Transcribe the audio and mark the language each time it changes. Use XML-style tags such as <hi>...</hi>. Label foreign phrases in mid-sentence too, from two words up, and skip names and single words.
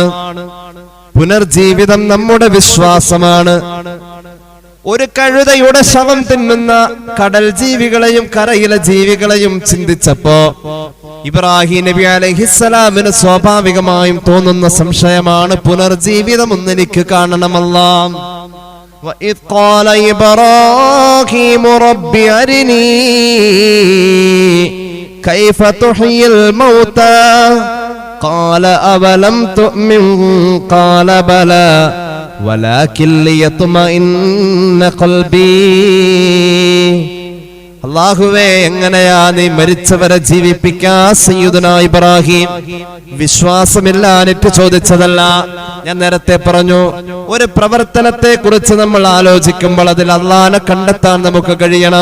<ml>പുനർജീവിതം നമ്മുടെ വിശ്വാസമാണ്. ഒരു കഴുതയുടെ ശവം തിന്നുന്ന കടൽ ജീവികളെയും കരയിലെ ജീവികളെയും ചിന്തിച്ചപ്പോ ഇബ്രാഹിം നബി അലൈഹിസ്സലാമിന് സ്വാഭാവികമായും തോന്നുന്ന സംശയമാണ്, പുനർജീവിതം ഒന്നെനിക്ക് കാണണമല്ലാ.</ml> <ar>وَإِذْ قَالَ إِبْرَاهِيمُ رَبِّ أَرِنِي كَيْفَ تُحْيِي الْمَوْتَى قَالَ أَوَلَمْ تُؤْمِنْ قَالَ بَلَى وَلَكِنْ لِيَطْمَئِنَّ قَلْبِي.</ar> <ml>അല്ലാഹുവേ, എങ്ങനെയാ നീ മരിച്ചവരെ ജീവിപ്പിക്കാ? സയ്യിദുനാ ഇബ്രാഹിം വിശ്വാസമില്ലാനിട്ട് ചോദിച്ചതല്ല. ഞാൻ നേരത്തെ പറഞ്ഞു, ഒരു പ്രവർത്തനത്തെ കുറിച്ച് നമ്മൾ ആലോചിക്കുമ്പോൾ അതിൽ അല്ലാഹനെ കണ്ടെത്താൻ നമുക്ക് കഴിയണം.</ml>